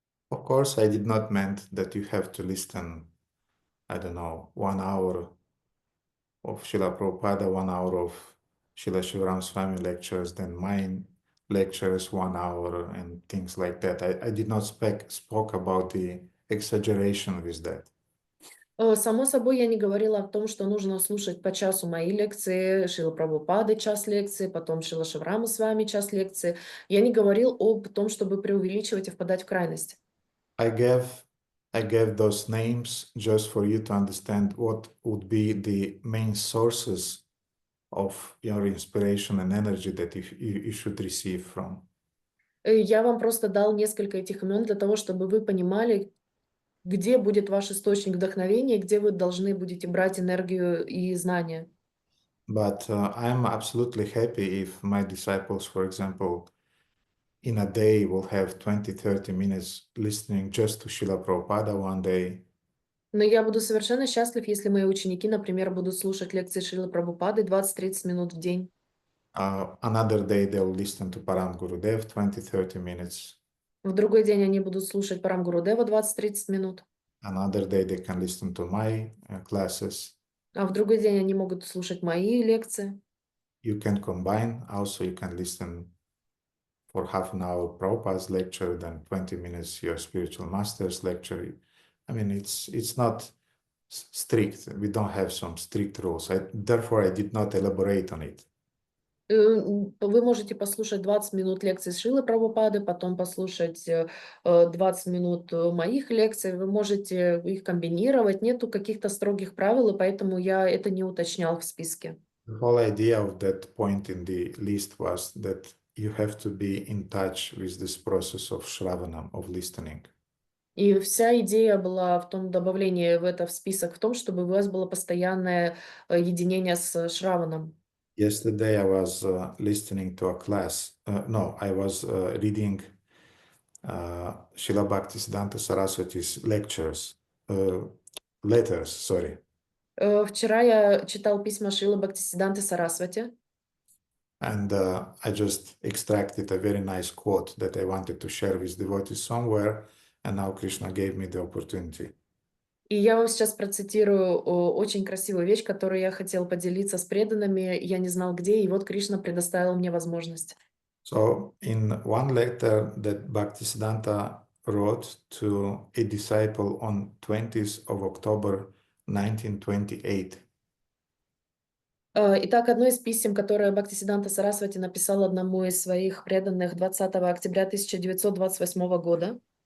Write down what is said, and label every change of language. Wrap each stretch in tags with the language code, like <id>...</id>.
<en>Of course, I did not meant that you have to listen, I don't know, 1 hour of Srila Prabhupada, 1 hour of Srila Shivaram Swami lectures, then mine lectures 1 hour and things like that. I did not spoke about the exaggeration with that.</en> <ru>Само собой, я не говорила о том, что нужно слушать по часу мои лекции, Шрила Прабхупады час лекции, потом Шрила Шиварама с вами час лекции. Я не говорил об том, чтобы преувеличивать и впадать в крайность.</ru> <en>I gave those names just for you to understand what would be the main sources of your inspiration and energy that you should receive from.</en> <ru>Я вам просто дал несколько этих имен для того, чтобы вы понимали, где будет ваш источник вдохновения, где вы должны будете брать энергию и знания.</ru> <en>But I'm absolutely happy if my disciples, for example, in a day will have 20-30 minutes listening just to Srila Prabhupada one day.</en> <ru>Но я буду совершенно счастлив, если мои ученики, например, будут слушать лекции Шрилы Прабхупады 20-30 минут в день.</ru> <en>Another day they'll listen to Param Gurudev 20-30 minutes.</en> <ru>В другой день они будут слушать Парам Гурудева 20-30 минут.</ru> <en>Another day they can listen to my classes.</en> <ru>А в другой день они могут слушать мои лекции.</ru> <en>You can combine. Also, you can listen for half an hour Prabhupada's lecture, then 20 minutes your spiritual master's lecture. I mean, it's not strict. We don't have some strict rules. Therefore, I did not elaborate on it.</en> <ru>Вы можете послушать 20 минут лекций Шрилы Прабхупады, потом послушать 20 минут моих лекций. Вы можете их комбинировать. Нету каких-то строгих правил, и поэтому я это не уточнял в списке.</ru> <en>The whole idea of that point in the list was that you have to be in touch with this process of Shravanam, of listening.</en> <ru>И вся идея была в том, добавлении в это в список, в том, чтобы у вас было постоянное единение с Шраваном.</ru> <en>Yesterday I was listening to a class. I was reading Srila Bhaktisiddhanta Saraswati's letters. Sorry.</en> <ru>Вчера я читал письма Шрилы Бхактисиддханты Сарасвати,</ru> <en>and I just extracted a very nice quote that I wanted to share with devotees somewhere, and now Krishna gave me the opportunity.</en> <ru>и я вам сейчас процитирую очень красивую вещь, которую я хотел поделиться с преданными, я не знал где, и вот Кришна предоставил мне возможность.</ru> <en>So in one letter that Bhaktisiddhanta wrote to a disciple on 20th of October 1928,</en> <ru>Итак, одно из писем, которое Бхактисиддханта Сарасвати написал одному из своих преданных 20 октября 1928 года,</ru>